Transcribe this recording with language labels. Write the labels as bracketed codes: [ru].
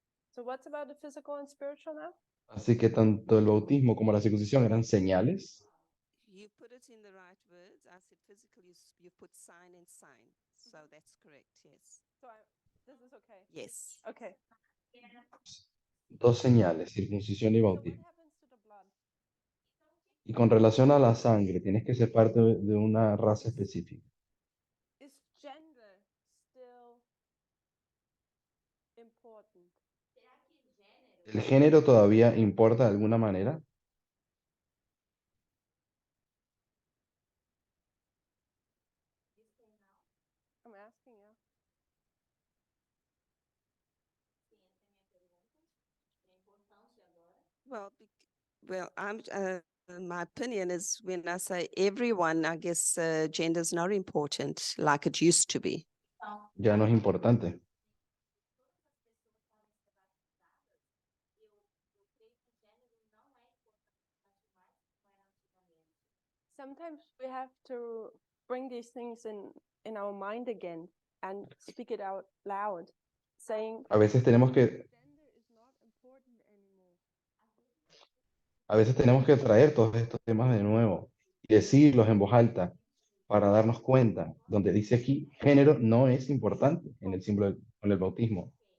[en] So what's about the physical and spiritual now? [es] Así que tanto el bautismo como la circuncisión eran señales. [en] you put it in the right words. I said physically, you put sign and sign. So that's correct, yes. So this is okay. Yes. Okay. [es] Dos señales, circuncisión y [en] So what [es] bautismo. [en] happens to the blood? [es] Y con relación a la sangre, tienes que ser parte de una raza específica. [en] Is gender still important? [es] ¿El género todavía importa de alguna manera? [en] I'm asking you. Well, my opinion is when I say everyone, I guess gender is not important like it used to be. [es] Ya no es importante. [en] Sometimes we have to bring these things in our mind again and speak it out loud, saying [es] A veces tenemos que, [en] gender is not important anymore. [es] a veces tenemos que traer todos estos temas de nuevo y decirlos en voz alta para darnos cuenta, donde dice aquí, género no es importante en el símbolo con el bautismo.